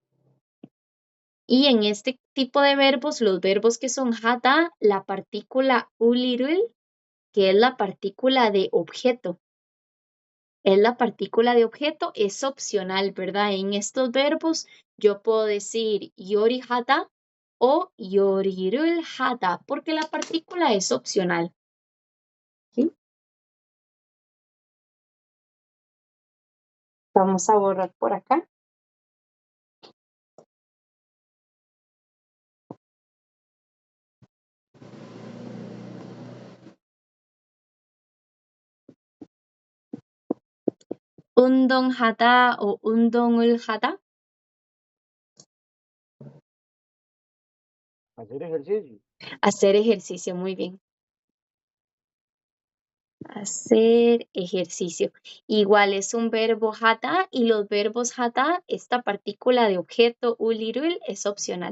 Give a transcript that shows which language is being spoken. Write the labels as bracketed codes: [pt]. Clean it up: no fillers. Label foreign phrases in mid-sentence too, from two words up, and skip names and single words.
[es] Y en este tipo de verbos, los verbos que son hada, la partícula ulirul, que es la partícula de objeto. Es la partícula de objeto, es opcional, ¿verdad? En estos verbos yo puedo decir [ko] 요리 하다 [es] o [ko] 요리를 하다, [es] porque la partícula es opcional. ¿Sí? Vamos a borrar por acá. [ko] 운동하다 o 운동을 하다. [es] Hacer ejercicio. Hacer ejercicio, muy bien. Hacer ejercicio. Igual es un verbo hata y los verbos hata, esta partícula de objeto ulirul es opcional.